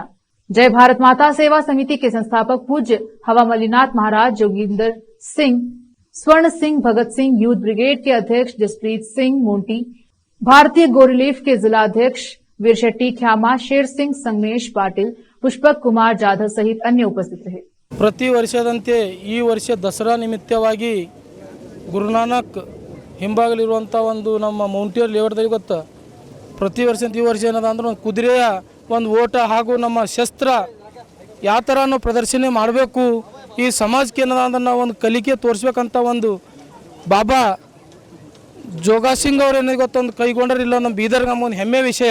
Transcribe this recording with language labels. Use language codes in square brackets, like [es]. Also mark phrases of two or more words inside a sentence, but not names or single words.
[hi] जय भारत माता सेवा समिति के संस्थापक पूज्य हवा मलिनाथ महाराज जोगिंदर सिंह, स्वर्ण सिंह भगत सिंह यूथ ब्रिगेड के अध्यक्ष जसप्रीत सिंह मोंटी, भारतीय गोरिलीफ के जिलाध्यक्ष वीरशेट्टी ख्यामा, शेर सिंह, संगमेश पाटिल, पुष्पक कुमार जाधव सहित अन्य उपस्थित रहे। [kn] ಪ್ರತಿ ವರ್ಷದಂತೆ ಈ ವರ್ಷ ದಸರಾ ನಿಮಿತ್ತವಾಗಿ ಗುರುನಾನಕ್ ಹಿಂಭಾಗಲಿರುವಂಥ ಒಂದು ನಮ್ಮ ಮೌಂಟಿಯರ್ ಲೇಔಟ್ದಲ್ಲಿ ಗೊತ್ತಾ ಪ್ರತಿ ವರ್ಷ ಈ ವರ್ಷ ಏನದ ಅಂದ್ರೆ ಒಂದು ಕುದುರೆಯ ಒಂದು ಓಟ ಹಾಗೂ ನಮ್ಮ ಶಸ್ತ್ರ ಯಾವ ಥರ ನಾವು ಪ್ರದರ್ಶನ ಮಾಡಬೇಕು, ಈ ಸಮಾಜಕ್ಕೆ ಏನದ ಅಂದ್ರೆ ನಾವು ಒಂದು ಕಲಿಕೆ ತೋರಿಸ್ಬೇಕಂತ ಒಂದು ಬಾಬಾ ಜೋಗಾ ಸಿಂಗ್ ಅವ್ರು ಏನಿದೆ ಗೊತ್ತೊಂದು ಕೈಗೊಂಡ್ರಿಲ್ಲ ನಮ್ಮ ಬೀದರ್ ನಮ್ಮ ಒಂದು ಹೆಮ್ಮೆ ವಿಷಯ.